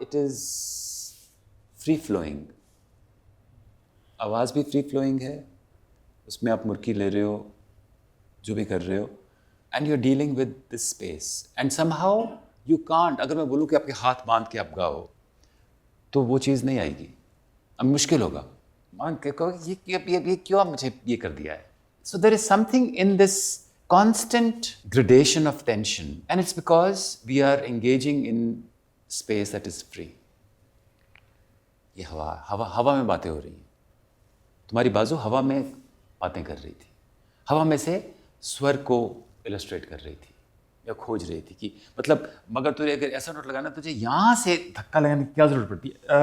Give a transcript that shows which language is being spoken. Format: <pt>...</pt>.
<en>it is free flowing,</en> <hi>आवाज़ भी free flowing है, उसमें आप मुर्की ले रहे हो, जो भी कर रहे हो,</hi> <en>and you are dealing with this space and somehow you can't,</en> <hi>अगर मैं बोलूँ कि आपके हाथ बांध के आप गाओ तो वो चीज़ नहीं आएगी, अब मुश्किल होगा। मान के कहो ये क्यों मुझे ये कर दिया है।</hi> <en>So there is something in this constant gradation of tension, and it's because we are engaging in space that is free.</en> <hi>ये हवा में बातें हो रही हैं, तुम्हारी बाजू हवा में बातें कर रही थी, हवा में से स्वर को इलस्ट्रेट कर रही थी या खोज रही थी कि मतलब, मगर तुझे अगर ऐसा नोट लगाना, तुझे यहाँ से धक्का लगाने की क्या ज़रूरत पड़ती है?</hi>